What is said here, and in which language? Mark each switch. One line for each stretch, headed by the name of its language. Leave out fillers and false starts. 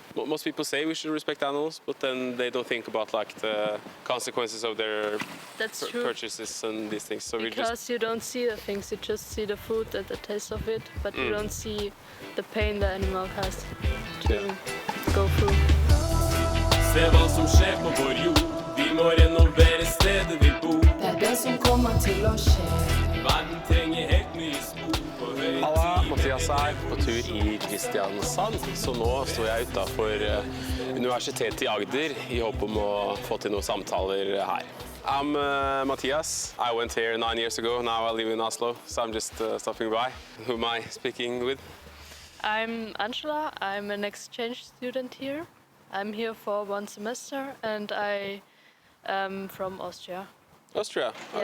English: Most people say we should respect animals, but then they don't think about like the consequences of their That's true. purchases and these things. So Because you don't see the things, you just see the food and the taste of it, but you don't see the pain the animal has to go through.
Norwegian: Se hva som skjer på vår jord. Vi må renovere stedet vi bor. Det er det som kommer til å skje. Verden trenger helt nye spor på høy. Halla, Mathias her, på tur i Kristiansand. Så nå står jeg utenfor Universitetet i Agder i håp om å få til noen samtaler her.
English: I'm Matthias. I went here 9 years ago. Now I live in Oslo, so I'm just stopping by. Who am I speaking with? I'm Angela, I'm an exchange student here. I'm here for 1 semester and I am from Austria. Austria, Yeah.